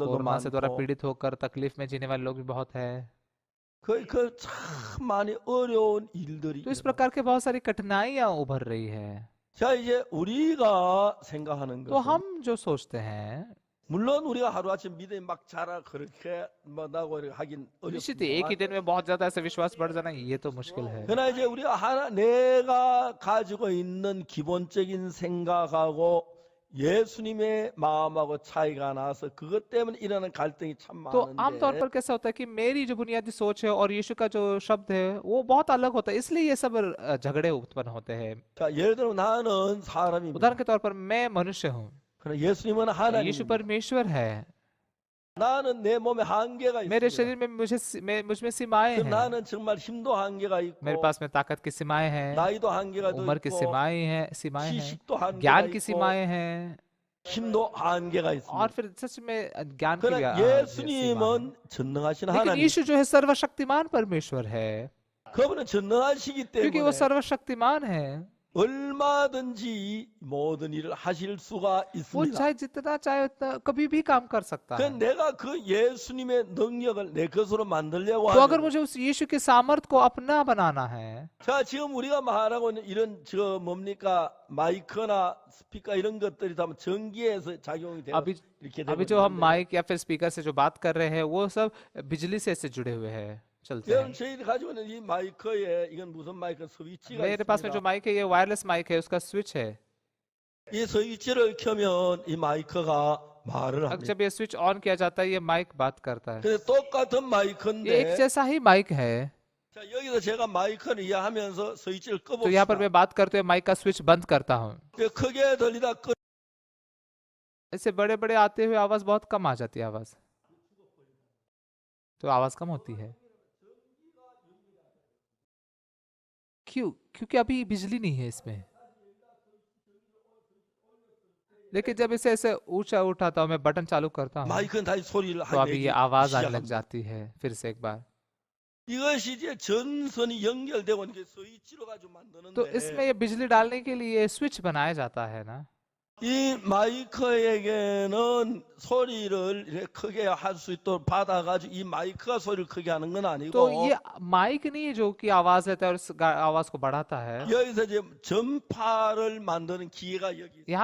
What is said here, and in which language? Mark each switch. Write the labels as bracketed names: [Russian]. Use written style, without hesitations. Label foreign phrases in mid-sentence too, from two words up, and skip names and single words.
[Hindi] कोरोना से द्वारा [Korean] 많고 [Hindi] पीड़ित होकर तकलीफ में जीने वाले लोग भी बहुत है। [Korean] 참 많이 어려운 일들이 [Hindi] तो इस [Korean] 일어나요. [Hindi] प्रकार के बहुत सारी कठिनाइयां उभर रही है। [Korean] 자 이제 우리가 생각하는 [Hindi] तो [Korean] 것은 [Hindi] हम जो सोचते हैं, [Korean] 물론 우리가 하루아침 믿음이 막 자라 그렇게 뭐다고 하긴 [Hindi] निश्चित ही एक ही [Korean] 어렵지만 [Hindi] दिन में बहुत ज्यादा ऐसे विश्वास बढ़ जाना ये तो मुश्किल है। [Korean] 그러나 이제 우리가 내가 가지고 있는 기본적인 생각하고 예수님의 마음하고 차이가 나서 그것 때문에 일어나는 갈등이 참 [Hindi] तो आमतौर [Korean] 많은데 [Hindi] पर कैसा होता है कि मेरी जो बुनियादी सोच है और यीशु का जो शब्द है वो बहुत अलग होता है, इसलिए ये सब झगड़े उत्पन्न होते हैं। [Korean] 자 예를 들면 나는 사람입니다. [Hindi] उदाहरण के तौर पर मैं मनुष्य हूँ, [Korean] 그러나 예수님은 [Hindi] यीशु [Korean] 하나님입니다. [Hindi] परमेश्वर है। [Korean] 나는 내 몸에 한계가 [Hindi] मेरे [Korean] 있습니다. [Hindi] शरीर में मुझ में सीमाएं [Korean] 그럼 [Hindi] हैं, [Korean] 나는 정말 힘도 한계가 [Hindi] मेरे [Korean] 있고 [Hindi] पास में ताकत की सीमाएं हैं, [Korean] 나이도 한계가 더 [Hindi] उम्र की [Korean] 있고 [Hindi] सीमाएं हैं, [Korean] 지식도 한계가 [Hindi] ज्ञान की [Korean] 있고 [Hindi] सीमाएं हैं, [Korean] 힘도 한계가 [Hindi] और [Korean] 있습니다. [Hindi] फिर सच में ज्ञान की भी [Korean] 그러나 [Hindi] सीमा है। [Korean] 예수님은 전능하신 [Hindi] लेकिन [Korean] 하나님. [Hindi] यीशु जो है सर्वशक्तिमान परमेश्वर है, [Korean] 그분은 전능하시기 [Hindi] क्योंकि वो [Korean] 때문에 [Hindi] सर्वशक्तिमान है, [Korean] 얼마든지 모든 일을 하실 수가 [Hindi] वो [Korean] 있습니다. [Hindi] चाहे जितना चाहे उतना कभी भी काम कर सकता [Korean] 그 [Hindi] है। [Korean] 내가 그 예수님의 능력을 내 것으로 만들려고 [Hindi] तो अगर [Korean] 하면 [Hindi] मुझे उस यीशु के सामर्थ को अपना बनाना है, [Korean] 자 지금 우리가 말하고 있는 이런 뭡니까 마이크나 스피커 이런 것들이 다 전기에서 작용이 돼서 [Hindi] अभी [Korean] 이렇게 [Hindi] अभी [Korean] 되고 [Hindi] जो हम [Korean] 있는데 [Hindi] माइक या फिर स्पीकर से जो बात कर रहे हैं वो सब बिजली से इससे जुड़े हुए हैं, चलते [Korean] 여러분 [Hindi] हैं। [Korean] 저희들이 가지고 있는 이 마이크에 이건 무슨 마이크 스위치가 [Hindi] मेरे पास में जो [Korean] 있습니다. [Hindi] माइक है ये [English] wireless mic [Hindi] है, उसका स्विच है। [Korean] 이 스위치를 켜면 이 마이크가 말을 [Hindi] अब [Korean] 합니다. [Hindi] जब ये [English] switch on [Hindi] किया जाता है ये माइक बात करता है। [Korean] 근데 똑같은 [Hindi] ये एक [Korean] 마이크인데 [Hindi] जैसा ही माइक है। [Korean] 자 여기서 제가 마이크를 이해하면서 스위치를 [Hindi] तो यहाँ पर [Korean] 꺼봅시다. [Hindi] मैं बात करते हुए माइक का स्विच बंद करता हूँ, [Korean] 크게 들리다 끄 [Hindi] इससे बड़े बड़े आते हुए आवाज बहुत कम आ जाती है, आवाज तो आवाज कम होती है। क्यों? क्योंकि अभी बिजली नहीं है इसमें। लेकिन जब इसे ऐसे ऊंचा उठाता हूँ, मैं बटन चालू करता हूँ, [Korean] 마이크는 다시 소리를 [Hindi] तो अभी ये [Korean] 내기 [Hindi] आवाज आने लग [Korean] 시작합니다. [Hindi] जाती है फिर से एक बार। [Korean] 이것이 이제 전선이 연결되고 이렇게 스위치로 가지고 [Hindi] तो इसमें [Korean] 만드는데 [Hindi] ये बिजली डालने के लिए स्विच बनाया जाता है ना। [Korean] 이 마이크에게는 소리를 이렇게 크게 할 수 있도록 받아가지고 이 마이크가 소리를 크게 하는 건 [Hindi] तो [Korean] 아니고 [Hindi] ये माइक नहीं है जो कि आवाज लेता है और उस आवाज को बढ़ाता है। [Korean] 여기서 이제 전파를 만드는 기계가 여기 있어요.